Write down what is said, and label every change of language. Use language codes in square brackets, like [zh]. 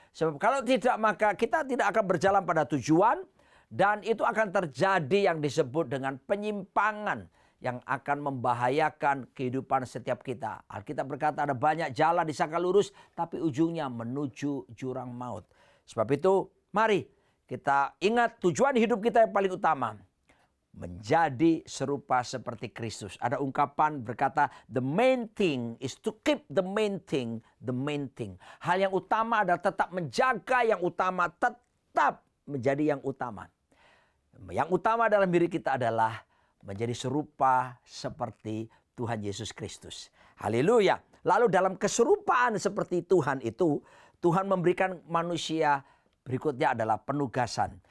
[id] Sebab kalau tidak, maka kita tidak akan berjalan pada tujuan, dan itu akan terjadi yang disebut dengan penyimpangan yang akan membahayakan kehidupan setiap kita. Alkitab berkata ada banyak jalan disangka lurus, tapi ujungnya menuju jurang maut. Sebab itu, mari kita ingat tujuan hidup kita yang paling utama, menjadi serupa seperti Kristus. Ada ungkapan berkata, [en] the main thing is to keep the main thing, the main thing. [id] Hal yang utama adalah tetap menjaga yang utama, tetap menjadi yang utama. Yang utama dalam diri kita adalah menjadi serupa seperti Tuhan Yesus Kristus. Haleluya. Lalu dalam keserupaan seperti Tuhan itu, Tuhan memberikan manusia berikutnya adalah penugasan.